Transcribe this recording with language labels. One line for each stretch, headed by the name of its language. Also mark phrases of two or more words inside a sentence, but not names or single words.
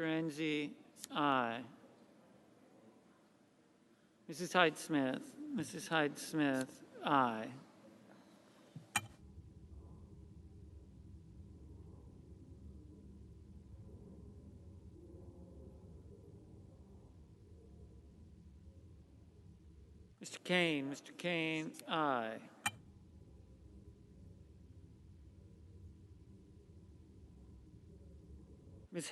English: Enzi, aye. Mrs. Hyde Smith, aye. Mr. Kane, aye. Ms.